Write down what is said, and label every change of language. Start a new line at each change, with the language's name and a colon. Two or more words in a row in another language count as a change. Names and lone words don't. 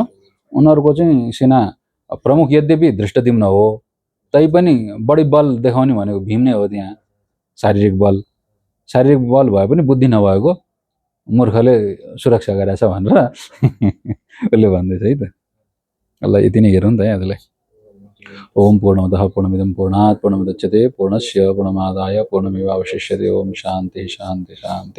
Nepali: उनीहरूको चाहिँ सेना प्रमुख यद्यपि धृष्टद्युम्न हो, तैपनि बढी बल देखाउने भनेको भीम नै हो। त्यहाँ शारीरिक बल भए पनि बुद्धि नभएको मूर्खले सुरक्षा गरेछ भनेर उसले भन्दैछ है त। ल यति नै हेरौँ त है आजलाई।
Sanskrit: ओम पूर्णमदः पूर्णमिदं पूर्णात् पूर्णमुदच्यते पूर्णस्य पूर्णमादाय पूर्णमेवावशिष्यते। ओम शान्ति शान्ति शान्ति।